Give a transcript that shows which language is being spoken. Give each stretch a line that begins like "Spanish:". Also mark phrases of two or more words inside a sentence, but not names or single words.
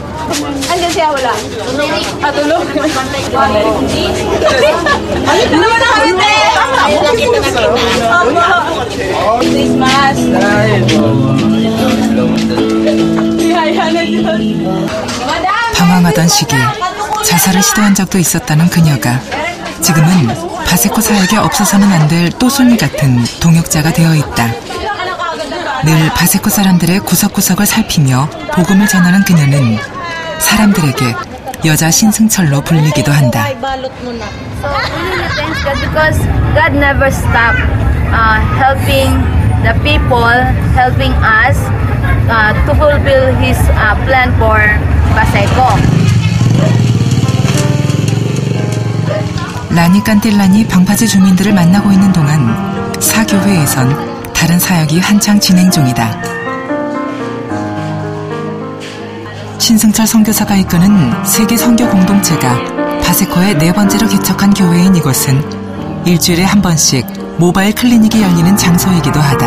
Filipino: Andiyan siya, wala. Tulog. Tulog na kami, te! Christmas!
Korean: 방황하던 시기 자살을 시도한 적도 있었다는 그녀가 지금은 바세코 사역에 없어서는 안 될 또순이 같은 동역자가 되어 있다. 늘 바세코 사람들의 구석구석을 살피며 복음을 전하는 그녀는 사람들에게 여자 신승철로 불리기도 한다.
English: Because God never stopped helping the people, helping us to fulfill His plan for Baseco.
Korean: 라니 깐틸라니 방파제 주민들을 만나고 있는 동안 사교회에선 다른 사역이 한창 진행 중이다. 신승철 선교사가 이끄는 세계 선교 공동체가 바세코의 4번째로 개척한 교회인 이곳은 일주일에 한 번씩 모바일 클리닉이 열리는 장소이기도 하다.